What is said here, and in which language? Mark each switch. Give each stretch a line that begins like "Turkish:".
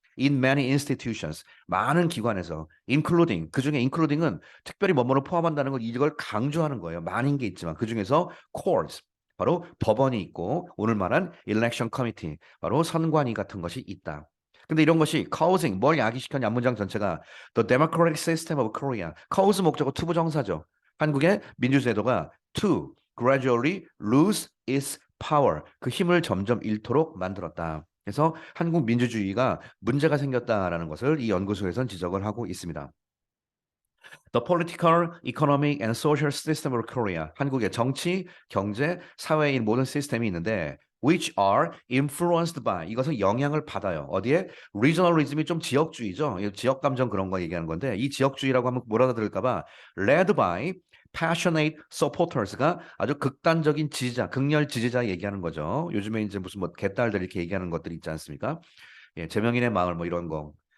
English: In many institutions,
Korean: 많은 기관에서, including, 그중에 including은 특별히 뭐뭐를 포함한다는 걸 이걸 강조하는 거예요. 많은 게 있지만 그중에서 courts, 바로 법원이 있고 오늘 말한 election committee, 바로 선관위 같은 것이 있다. 근데 이런 것이 causing 뭘 야기시켰냐 문장 전체가
English: the democratic system of Korea.
Korean: cause 목적어 to 부정사죠. 한국의 민주제도가
English: to gradually lose its power.
Korean: 그 힘을 점점 잃도록 만들었다. 그래서 한국 민주주의가 문제가 생겼다라는 것을 이 연구소에서는 지적을 하고 있습니다.
English: The political, economic and social system of Korea.
Korean: 한국의 정치, 경제, 사회의 모든 시스템이 있는데
English: which are influenced by
Korean: 이것은 영향을 받아요. 어디에? regionalism이 좀 지역주의죠. 지역 감정 그런 거 얘기하는 건데 이 지역주의라고 하면 뭐라고 들을까 봐
English: led by passionate supporters
Korean: 가 아주 극단적인 지지자, 극렬 지지자 얘기하는 거죠. 요즘에 이제 무슨 뭐 개딸들 이렇게 얘기하는 것들이 있지 않습니까? 예, 제명인의 마을 뭐 이런 거.